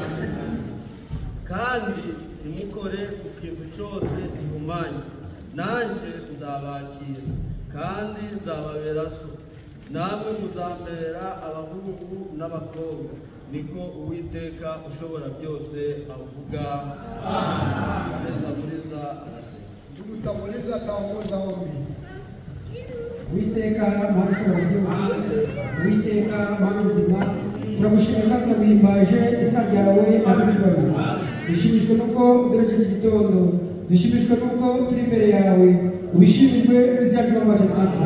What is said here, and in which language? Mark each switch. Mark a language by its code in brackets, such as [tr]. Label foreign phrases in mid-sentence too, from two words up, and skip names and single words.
[rw] Kandi ntimukore ku kintu cyose gihumanye, nanjye nzabakira kandi nzababera so, namwe muzambera abahungu n'abakobwa, niko Uwiteka ushobora byose avuga. Muriza arasema. [sw] Ndugu Tamuliza ataongoza ombi. [rw] Uwiteka Mana ushobora byose, Uwiteka Mana nzima, turagushimira turaguhimbaje izina ryawe abicyubahiro. Dushimishwe nuko duhereje iki gitondo, dushimishwe nuko turi imbere yawe, ubishimijwe n'izina ry'Umwami Kristo.